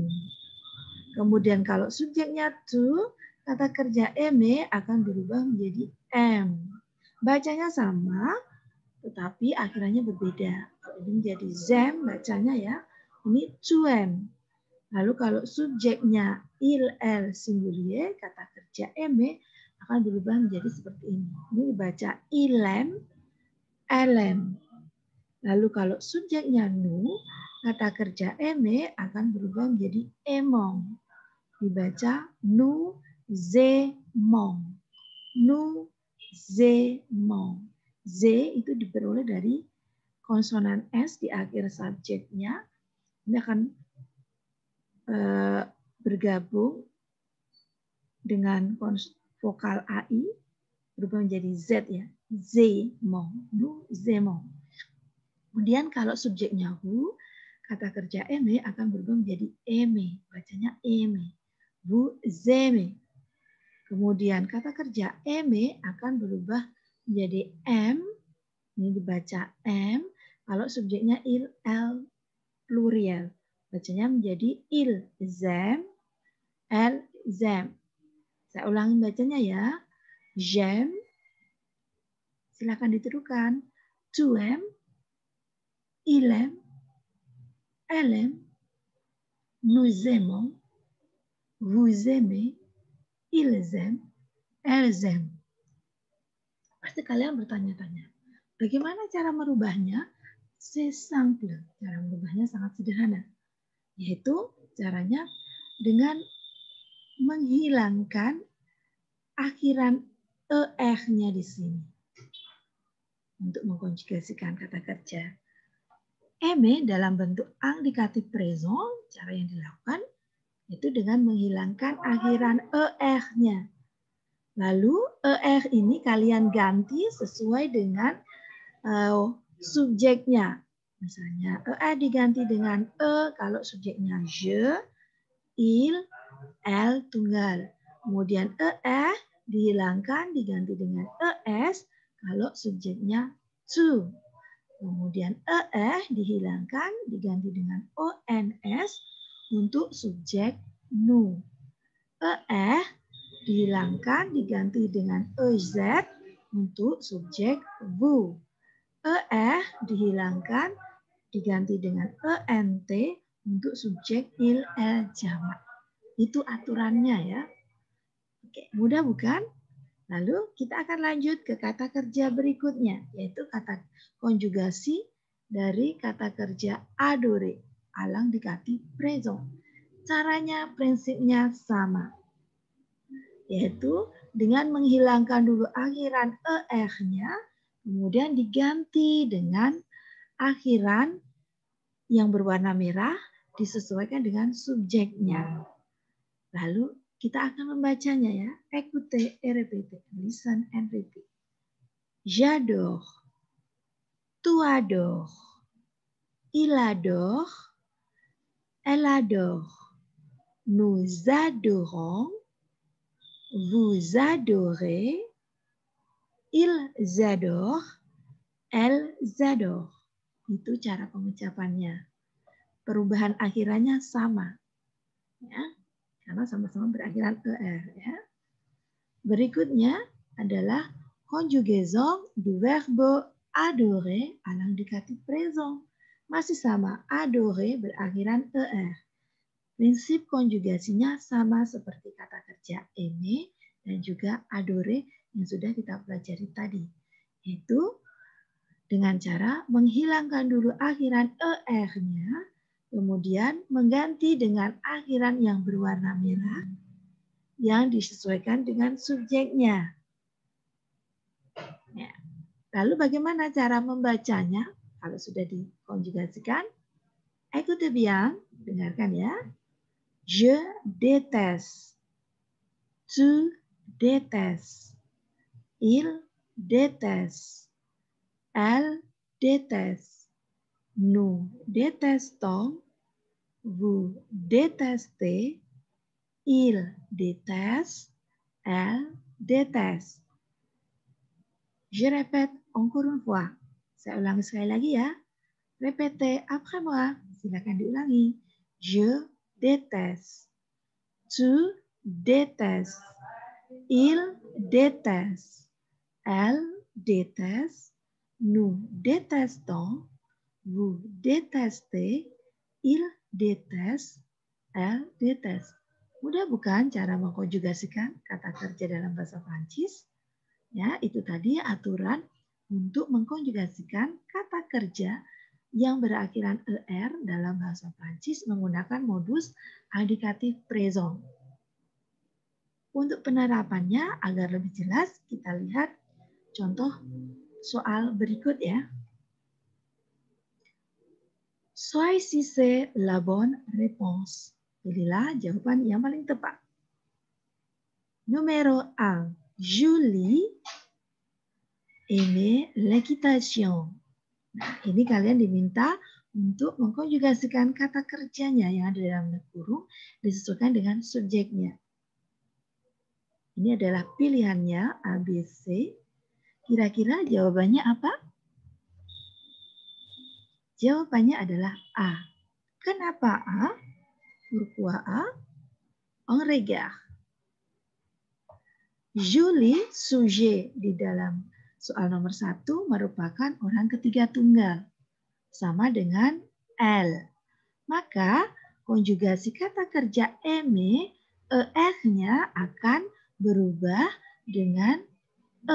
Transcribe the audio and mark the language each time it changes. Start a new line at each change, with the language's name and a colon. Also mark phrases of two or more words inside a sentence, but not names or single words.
Indonesian: Kemudian kalau subjeknya tu, kata kerja aimer akan berubah menjadi m. Bacanya sama, tetapi akhirannya berbeda. Kalau ini menjadi zem bacanya ya, ini tuem. Lalu kalau subjeknya
French: il, el, singulier,
Indonesian: kata kerja aimer akan berubah menjadi seperti ini. Ini dibaca
French: ilem, elem.
Indonesian: Lalu kalau subjeknya nous, kata kerja aimer akan berubah menjadi aimons.
French: Dibaca nous aimons. Nous aimons.
Indonesian: Z itu diperoleh dari konsonan S di akhir subjeknya. Ini akan bergabung dengan vokal AI berubah menjadi Z ya.
French: Zemons. Nous aimons.
Indonesian: Kemudian kalau subjeknya vous, kata kerja aimer akan berubah menjadi aimer.
French: Bacanya aimer. Vous aimez.
Indonesian: Kemudian kata kerja aimer akan berubah menjadi M, ini dibaca M, kalau subjeknya
French: il, el, pluriel.
Indonesian: Bacanya menjadi
French: il, zem, el, zem.
Indonesian: Saya ulangi bacanya ya. J'aime, silakan ditirukan.
French: Tu aimes, il aime, elle aime, nous aimons, vous aimez, ils aiment, elles aiment.
Indonesian: Pasti kalian bertanya-tanya, bagaimana cara merubahnya?
French: C'est simple,
Indonesian: cara merubahnya sangat sederhana. Yaitu caranya dengan menghilangkan akhiran er-nya di sini. Untuk mengkonjugasikan kata kerja. Aimer dalam bentuk indikatif présent, cara yang dilakukan itu dengan menghilangkan akhiran er-nya. Lalu er ini kalian ganti sesuai dengan subjeknya. Misalnya er diganti dengan kalau subjeknya
French: je, il, elle
Indonesian: tunggal. Kemudian er dihilangkan diganti dengan es kalau subjeknya tu. Kemudian dihilangkan diganti dengan ons untuk subjek nous. Dihilangkan diganti dengan ez untuk subjek vous. Dihilangkan diganti dengan ent untuk subjek
French: il, el,
Indonesian: jamak. Itu aturannya ya. Oke, mudah bukan? Lalu kita akan lanjut ke kata kerja berikutnya, yaitu kata konjugasi dari kata kerja adore, alang dikati présent. Caranya, prinsipnya sama, yaitu dengan menghilangkan dulu akhiran er-nya, kemudian diganti dengan akhiran yang berwarna merah disesuaikan dengan subjeknya. Lalu kita akan membacanya ya.
French: Écoutez et répétez.
English: Listen and repeat.
French: J'adore. Tu adores. Il adore. Elle adore. Nous adorons. Vous adorez. Ils adorent. Elles adorent.
Indonesian: Itu cara pengucapannya. Perubahan akhirannya sama. Ya, karena sama-sama berakhiran er. Ya. Berikutnya adalah
French: conjugaison du verbe adorer à l'indicatif présent.
Indonesian: Masih sama, adorer berakhiran er. Prinsip konjugasinya sama seperti kata kerja aimer dan juga adorer yang sudah kita pelajari tadi. Yaitu dengan cara menghilangkan dulu akhiran er-nya, kemudian mengganti dengan akhiran yang berwarna merah yang disesuaikan dengan subjeknya. Ya. Lalu bagaimana cara membacanya kalau sudah dikonjugasikan?
French: Écoutez bien,
Indonesian: dengarkan ya.
French: Je déteste. Tu détestes. Il déteste. Elle déteste. Nous détestons. Vous détestez. Il déteste. Elle déteste. Je répète encore une fois.
Indonesian: Saya ulangi sekali lagi ya.
French: Répétez après moi.
Indonesian: Silakan diulangi.
French: Je déteste. Tu détestes. Il déteste. Elle déteste. Nous détestons. Vous détestez. Il déteste. Elle déteste.
Indonesian: Mudah bukan cara mengkonjugasikan kata kerja dalam bahasa Prancis? Ya, itu tadi aturan untuk mengkonjugasikan kata kerja yang berakhiran er dalam bahasa Prancis menggunakan modus indikatif présent. Untuk penerapannya agar lebih jelas, kita lihat contoh soal berikut ya.
French: Choisissez la bonne réponse.
Indonesian: Pilihlah jawaban yang paling tepat.
French: Numéro 1. Julie aimait l'équitation.
Indonesian: Nah, ini kalian diminta untuk mengkonjugasikan kata kerjanya yang ada dalam kurung disesuaikan dengan subjeknya. Ini adalah pilihannya A, B, C. Kira-kira jawabannya apa? Jawabannya adalah A. Kenapa A?
French: Pourquoi A? On regarde.
Indonesian: Julie sujet di dalam soal nomor 1 merupakan orang ketiga tunggal. Sama dengan elle. Maka konjugasi kata kerja aimer, er-nya akan berubah dengan e.